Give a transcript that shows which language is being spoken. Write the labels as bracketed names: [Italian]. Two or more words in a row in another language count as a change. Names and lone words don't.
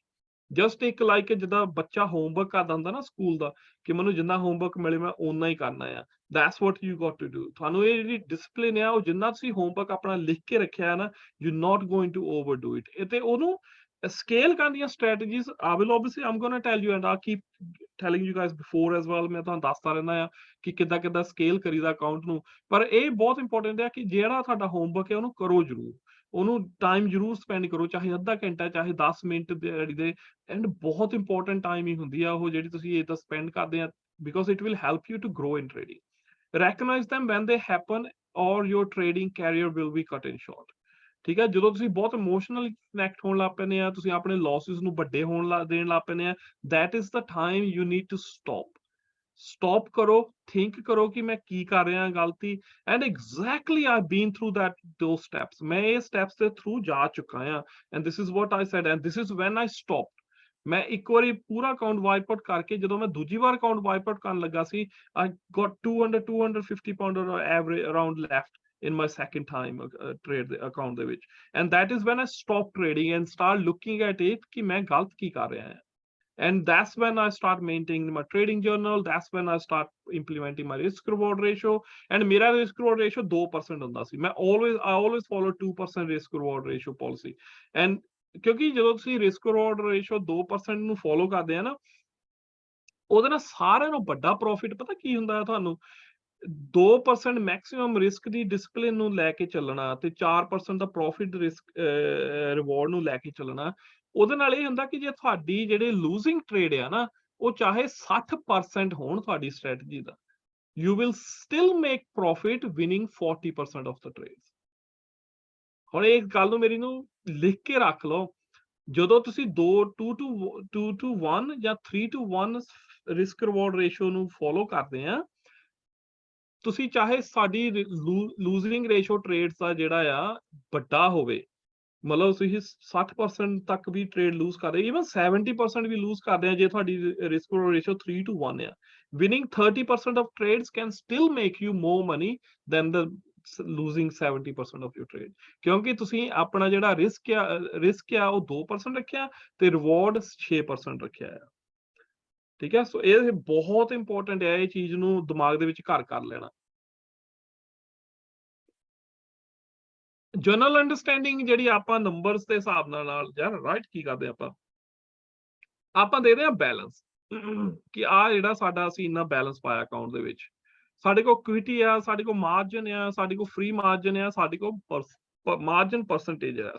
[Punjabi] ਜਸਟ ਇੱਕ ਲਾਈਕ ਜਿੱਦਾਂ ਬੱਚਾ ਹੋਮਵਰਕ ਕਰਦਾ ਹੁੰਦਾ ਨਾ ਸਕੂਲ ਦਾ, ਕਿ ਮੈਨੂੰ ਜਿੰਨਾ ਹੋਮਵਰਕ ਮਿਲੇ ਮੈਂ ਓਨਾ ਹੀ ਕਰਨਾ ਆ, [English] that's what you got to do. [Punjabi] ਤੁਹਾਨੂੰ ਇਹ ਜਿਹੜੀ ਡਿਸਪਲਿਨ ਆ, ਉਹ ਜਿੰਨਾ ਤੁਸੀਂ ਹੋਮਵਰਕ ਆਪਣਾ ਲਿਖ ਕੇ ਰੱਖਿਆ ਨਾ, [English] you not going to overdo it. [Punjabi] ਇਹ ਤੇ ਉਹਨੂੰ ਸਕੇਲ ਕਰਨ ਦੀਆਂ ਸਟ੍ਰੈਟਜੀਜ਼ [English] I will obviously I'm gonna tell you and I'll keep telling you guys before as well, [Punjabi] ਮੈਂ ਤੁਹਾਨੂੰ ਦੱਸਦਾ ਰਹਿੰਦਾ ਆ ਕਿ ਕਿੱਦਾਂ ਕਿੱਦਾਂ ਸਕੇਲ ਕਰੀਦਾ ਅਕਾਊਂਟ ਨੂੰ। ਪਰ ਇਹ ਬਹੁਤ ਇੰਪੋਰਟੈਂਟ ਹੈ ਕਿ ਜਿਹੜਾ ਤੁਹਾਡਾ ਹੋਮਵਰਕ ਹੈ ਉਹਨੂੰ ਕਰੋ ਜ਼ਰੂਰ, ਉਹਨੂੰ ਟਾਈਮ ਜ਼ਰੂਰ ਸਪੈਂਡ ਕਰੋ, ਚਾਹੇ ਅੱਧਾ ਘੰਟਾ, ਚਾਹੇ 10 ਮਿੰਟ ਦਿਹਾੜੀ ਦੇ, ਐਂਡ ਬਹੁਤ ਇੰਪੋਰਟੈਂਟ ਟਾਈਮ ਹੀ ਹੁੰਦੀ ਆ ਉਹ ਜਿਹੜੀ ਤੁਸੀਂ ਇਹਦਾ ਸਪੈਂਡ ਕਰਦੇ ਆ, [English] because it will help you to grow in trading. ਰੈਕਗਨਾਈਜ਼ them when they happen or your trading career will be cut in short। [Punjabi] ਠੀਕ ਹੈ, ਜਦੋਂ ਤੁਸੀਂ ਬਹੁਤ [English] emotional connect [Punjabi] ਹੋਣ ਲੱਗ ਪੈਂਦੇ ਆ, ਤੁਸੀਂ ਆਪਣੇ ਲੌਸਿਸ ਨੂੰ ਵੱਡੇ ਦੇਣ ਲੱਗ ਪੈਂਦੇ ਆ, [English] that is the time you need to stop [Punjabi] ਕਰੋ, ਥਿੰਕ ਕਰੋ ਕਿ ਮੈਂ ਕੀ ਕਰ ਰਿਹਾ ਗਲਤੀ, [English] and exactly I been through those steps। [Punjabi] ਮੈਂ ਇਹ ਸਟੈਪਸ ਦੇ ਥਰੂ ਜਾ ਚੁੱਕਾ ਆ, [English] and this is what I said and this is when I stopped. [Punjabi] ਮੈਂ ਇੱਕ ਵਾਰੀ ਪੂਰਾ ਅਕਾਊਂਟ [English] wipe out [Punjabi] ਕਰਕੇ, ਜਦੋਂ ਮੈਂ ਦੂਜੀ ਵਾਰ ਅਕਾਊਂਟ [English] wipe out [Punjabi] ਕਰਨ ਲੱਗਾ ਸੀ, [English] I got 250 pound average around left in my second time trade account [Punjabi] ਦੇ ਵਿੱਚ, [English] and that is when I stopped trading and start looking at it [Punjabi] ਕਿ ਮੈਂ ਗਲਤ ਕੀ ਕਰ ਰਿਹਾ ਹਾਂ। [English] And that's when I start maintaining my trading journal, that's when I start implementing my risk reward ratio, and ਮੇਰਾ risk reward ratio 2% [Punjabi] ਹੁੰਦਾ ਸੀ। [English] I always follow 2% risk reward ratio policy, and [Punjabi] ਕਿਉਂਕਿ ਜਦੋਂ ਤੁਸੀਂ [English] risk reward ratio [Punjabi] 2% ਨੂੰ follow ਕਰਦੇ ਆ ਨਾ, ਉਹਦੇ ਨਾਲ ਸਾਰਿਆਂ ਨੂੰ ਵੱਡਾ ਪ੍ਰੋਫਿਟ ਪਤਾ ਕੀ ਹੁੰਦਾ ਹੈ ਤੁਹਾਨੂੰ, 2% [English] maximum risk [Punjabi] ਦੀ ਡਿਸਪਲਿਨ ਨੂੰ ਲੈ ਕੇ ਚੱਲਣਾ ਤੇ 4% ਦਾ [English] profit risk reward [Punjabi] ਨੂੰ ਲੈ ਕੇ ਚੱਲਣਾ। ਉਹਦੇ ਨਾਲ ਇਹ ਹੁੰਦਾ ਕਿ ਜੇ ਤੁਹਾਡੀ ਜਿਹੜੇ [English] losing trade [Punjabi] ਆ ਨਾ, ਉਹ ਚਾਹੇ 60% ਹੋਣ ਤੁਹਾਡੀ ਸਟ੍ਰੈਟਜੀ ਦਾ, [English] you will still make profit winning 40% of the trades। [Punjabi] ਹੁਣ ਇਹ ਗੱਲ ਨੂੰ ਮੇਰੀ ਨੂੰ ਲਿਖ ਕੇ ਰੱਖ ਲਓ, ਜਦੋਂ ਤੁਸੀਂ 2 to 1 ਜਾਂ 3 to 1 [English] risk reward ratio [Punjabi] ਨੂੰ ਫੋਲੋ ਕਰਦੇ ਆ, ਤੁਸੀਂ ਚਾਹੇ ਸਾਡੀ [English] losing ratio trades [Punjabi] ਦਾ ਜਿਹੜਾ ਆ ਵੱਡਾ ਹੋਵੇ, ਮਤਲਬ ਤੁਸੀਂ 60% ਤੱਕ ਵੀ ਟ੍ਰੇਡ ਲੂਜ਼ ਕਰਦੇ, ਈਵਨ 70% ਵੀ ਲੂਜ਼ ਕਰਦੇ ਆ, ਜੇ ਤੁਹਾਡੀ [English] risk ratio [Punjabi] 3 to 1 ਆ, [English] winning 30% of trades can still make you more money than the losing 70% of your trade, [Punjabi] ਕਿਉਂਕਿ ਤੁਸੀਂ ਆਪਣਾ ਜਿਹੜਾ ਰਿਸਕ ਆ ਉਹ 2% ਰੱਖਿਆ ਤੇ ਰਿਵਾਰਡ 6% ਰੱਖਿਆ ਆ। ਠੀਕ ਹੈ, ਸੋ ਇਹ ਬਹੁਤ ਇੰਪੋਰਟੈਂਟ ਹੈ, ਇਹ ਚੀਜ਼ ਨੂੰ ਦਿਮਾਗ ਦੇ ਵਿੱਚ ਘਰ ਕਰ ਲੈਣਾ। [English] general understanding [Punjabi] ਜਿਹੜੀ ਆਪਾਂ ਨੰਬਰਸ ਦੇ ਹਿਸਾਬ ਨਾਲ ਯਾਰ ਰਾਈਟ ਕੀ ਕਰਦੇ ਆਪਾਂ ਦੇਖਦੇ ਆ ਬੈਲੈਂਸ, ਕਿ ਆ ਜਿਹੜਾ ਸਾਡਾ ਅਸੀਂ ਇੰਨਾ ਬੈਲੈਂਸ ਪਾਇਆ ਅਕਾਊਂਟ ਦੇ ਵਿੱਚ, ਸਾਡੇ ਕੋਲ ਇਕੁਇਟੀ ਆ, ਸਾਡੇ ਕੋਲ ਮਾਰਜਨ ਆ, ਸਾਡੇ ਕੋਲ [English] free margin [Punjabi] ਆ, ਸਾਡੇ ਕੋਲ [English] margin percentage [Punjabi] ਆ।